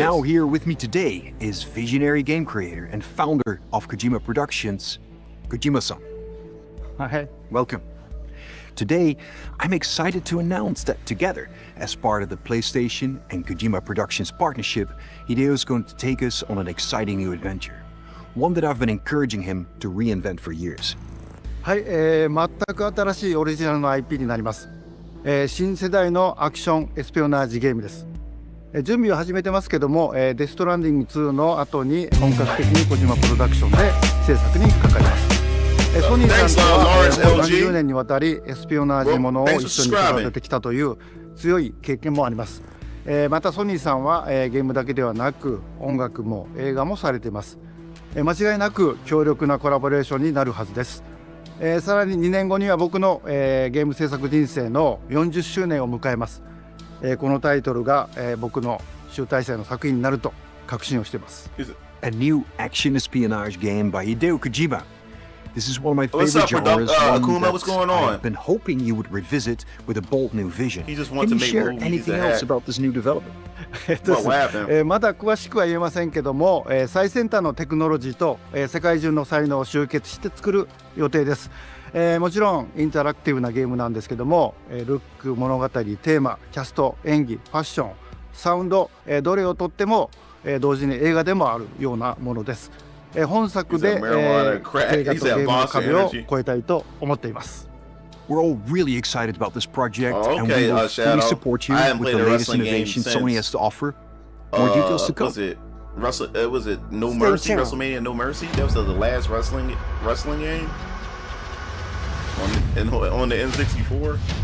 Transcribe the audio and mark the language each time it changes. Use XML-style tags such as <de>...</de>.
<en>Now here with me today is visionary game creator and founder of Kojima Productions, Kojima-san. Hi, welcome. Today, I'm excited to announce that together, as part of the PlayStation and Kojima Productions partnership, Hideo is going to take us on an exciting new adventure. One that I've been encouraging him to reinvent for years.</en> <ja>はい、全く新しいオリジナルの IP になります。新世代のアクションエスピオナージゲームです。準備を始めてますけども、デストランディング2の後に本格的に小島プロダクションで制作にかかります。ソニーさんとは30年にわたりエスピオナージものを一緒に育ててきたという強い経験もあります。またソニーさんはゲームだけではなく音楽も映画もされています。間違いなく強力なコラボレーションになるはずです。さらに2年後には僕の、ゲーム制作人生の40周年を迎えます。このタイトルが、僕の集大成の作品になると確信をしています。</ja> <en>A new action espionage game by Hideo Kojima. This is one of my favorite genres. Akuma, what's going on? I've been hoping you would revisit with a bold new vision. He just wants Can to you make share movies anything else about this new development?</en> <ja>まだ詳しくは言えませんけども、最先端のテクノロジーと、世界中の才能を集結して作る予定です。もちろんインタラクティブなゲームなんですけども、ルック、物語、テーマ、キャスト、演技、ファッション、サウンド、どれをとっても、同時に映画でもあるようなものです。本作で、映画とゲームの壁を越えたいと思っています。</ja> <en>We're all really excited about this project, and we will fully support you with the latest innovation Sony has to offer. More details to come. Was it No Mercy? WrestleMania No Mercy? That was the last wrestling game on the N64.</en>